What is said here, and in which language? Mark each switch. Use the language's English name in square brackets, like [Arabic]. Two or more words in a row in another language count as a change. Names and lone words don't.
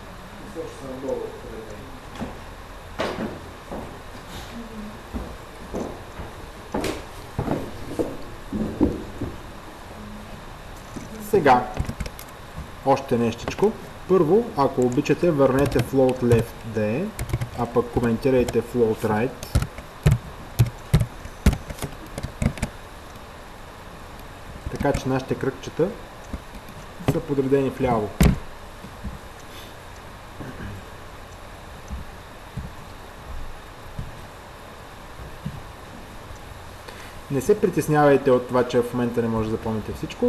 [Bulgarian] И също съм долу определени. Сега, още нещичко. Първо, ако обичате, върнете [English] float left [Bulgarian] да е, а пък коментирайте [English] float right. [Bulgarian] Така че нашите кръгчета са подредени вляво. Не се притеснявайте от това, че в момента не може да запомните всичко.